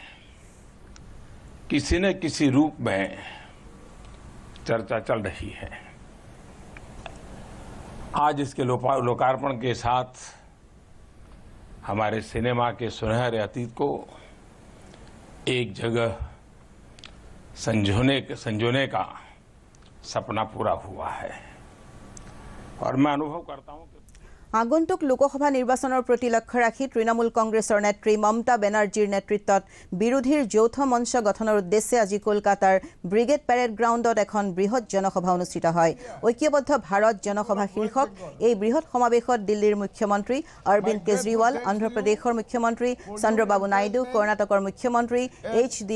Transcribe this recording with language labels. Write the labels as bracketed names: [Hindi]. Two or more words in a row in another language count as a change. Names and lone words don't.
[Hindi] किसी न किसी रूप में चर्चा चल रही है आज इसके लोकार्पण के साथ हमारे सिनेमा के सुनहरे अतीत को एक जगह संजोने का सपना पूरा हुआ है और मैं अनुभव करता हूं कि [Assamese] আগন্তুক লোকসভা নিৰ্বাচনৰ প্ৰতি লক্ষ্য ৰাখি তৃণমূল কংগ্ৰেছৰ নেত্ৰী মমতা বেনাৰ্জীৰ নেতৃত্বত বিৰোধীৰ যৌথ মঞ্চ গঠনৰ উদ্দেশ্যে আজি কলকাতাৰ ব্ৰিগেড পেৰেড গ্ৰাউণ্ডত এখন বৃহৎ জনসভা অনুষ্ঠিত হয় ঐক্যবদ্ধ ভাৰত জনসভা শীৰ্ষক এই বৃহৎ সমাৱেশত দিল্লীৰ মুখ্যমন্ত্ৰী অৰবিন্দ কেজৰিৱাল অন্ধ্ৰপ্ৰদেশৰ মুখ্যমন্ত্ৰী চন্দ্ৰবাবু নাইডু কৰ্ণাটকৰ মুখ্যমন্ত্ৰী এইচ.ডি.